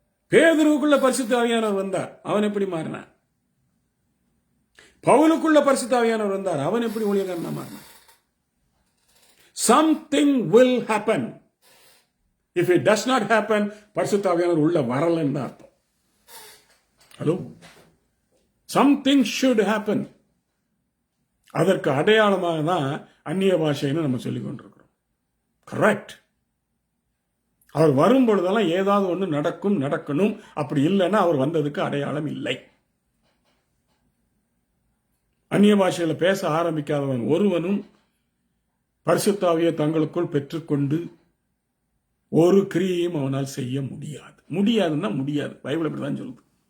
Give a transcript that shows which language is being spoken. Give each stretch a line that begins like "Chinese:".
Tamil: பேதுருவுக்குள்ள பரிசுத்த ஆவியானவர் வந்தார், அவன் எப்படி மாறினார்? பவுலுக்குள்ள பரிசுத்த ஆவியானவர் வந்தார், அவன் எப்படி ஊழியக்காரனா மாறினார்?
English: Something will happen. If it does not happen,
Tamil: பரிசுத்த ஆவியானவர் உள்ள வரலன்னு அர்த்தம்.
English: Hello, something should happen.
Tamil: அதற்கு அடையாளமாக தான் அந்நிய பாஷைன்னு நம்ம சொல்லிக் கொண்டிருக்கிறோம். கரெக்ட். அவர் வரும் பொழுதெல்லாம் ஏதாவது ஒன்று நடக்கணும். அப்படி இல்லைன்னா அவர் வந்ததுக்கு அடையாளம் இல்லை. அந்நிய பாஷையில பேச ஆரம்பிக்காதவன் ஒருவனும் பரிசுத்த ஆவியை தங்களுக்குள் பெற்றுக்கொண்டு ஒரு கிரியையும் அவனால் செய்ய முடியாதுன்னா முடியாது. பைபிள் அப்படிதான் சொல்லுது.